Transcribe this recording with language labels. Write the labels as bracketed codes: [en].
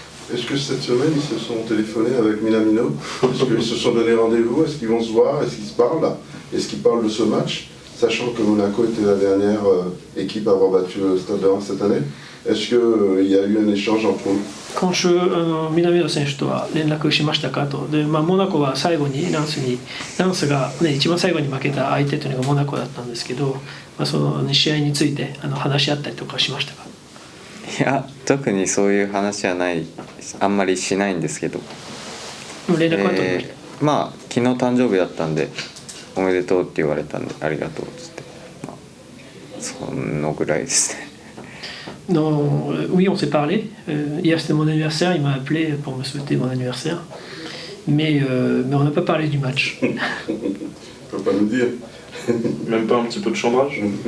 [fr] Est-ce que cette semaine ils se sont téléphonés avec Minamino? Est-ce qu'ils se sont donné rendez-vous? Est-ce qu'ils vont se voir? Est-ce qu'ils se parlent là? Est-ce qu'ils parlent de ce match, sachant que Monaco était la dernière équipe à avoir battu le Stade de Reims cette année? Est-ce qu'il y a eu un échange entre eux? [ja] 今週南野選手とは連絡しましたかと。で、モナコは最後にランスが、一番最後に負けた相手というのがモナコだったんですけど、その試合について話し合ったりとかしましたか。いや特にそういう話はないあんまりしないんですけど、連絡は取りました。まあ昨日誕生日だったんでおめでとうって言われたんでありがとうっつって、まあ、そのぐらいですね。 [fr] Non, oui, on s'est parlé. Hier c'était mon anniversaire, il m'a appelé pour me souhaiter mon anniversaire. Mais on n'a pas parlé du match. Tu peux pas nous dire. Même pas un petit peu de chambrage